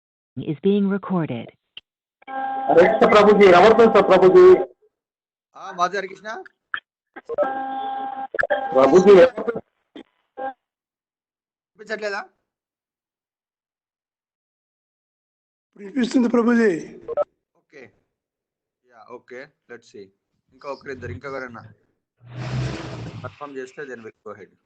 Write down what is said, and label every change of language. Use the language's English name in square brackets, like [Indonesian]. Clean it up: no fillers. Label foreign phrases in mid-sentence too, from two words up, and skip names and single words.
[English] is being recorded. [Hindi] हरे कृष्ण प्रभु जी, रमरदास प्रभु जी, [Telugu] మాధవి హరే కృష్ణ [Hindi] प्रभु जी [Telugu] వినిపించట్లేదా? వినిపిస్తుంది ప్రభుజీ. [English] Okay, ya okay, let's see. ఇంకా ఒకరిద్దరు ఇంకా ఎవరైనా కన్ఫర్మ్ చేస్తే then will go ahead.